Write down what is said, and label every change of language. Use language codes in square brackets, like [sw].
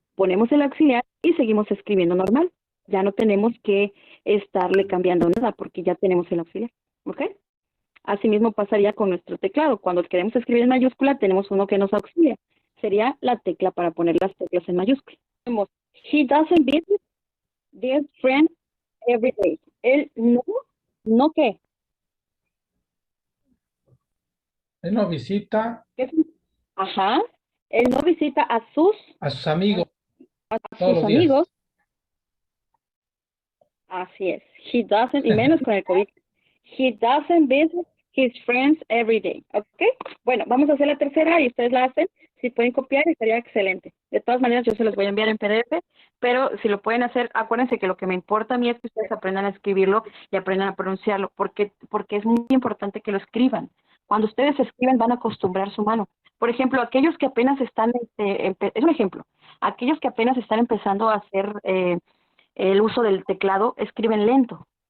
[es] Ponemos el auxiliar y seguimos escribiendo normal. Ya no tenemos que estarle cambiando nada porque ya tenemos el auxiliar. ¿Ok? Asimismo pasaría con nuestro teclado. Cuando queremos escribir en mayúscula, tenemos uno que nos auxilia. Sería la tecla para poner las teclas en mayúscula. Tenemos, [en] he doesn't visit their friend every day. [es] Él no qué. Él no visita ¿Qué? Ajá. Él no visita a sus amigos a todos sus los días. amigos. Así es. [en] He doesn't, [es] y menos con el COVID. [en] He doesn't visit his friends every day. [es] ¿Ok? Bueno, vamos a hacer la tercera y ustedes la hacen. Si pueden copiar, estaría excelente. De todas maneras, yo se los voy a enviar en PDF, pero si lo pueden hacer, acuérdense que lo que me importa a mí es que ustedes aprendan a escribirlo y aprendan a pronunciarlo, porque es muy importante que lo escriban. Cuando ustedes escriben, van a acostumbrar su mano. Por ejemplo, aquellos que apenas están, es un ejemplo, aquellos que apenas están empezando a hacer el uso del teclado, escriben lento.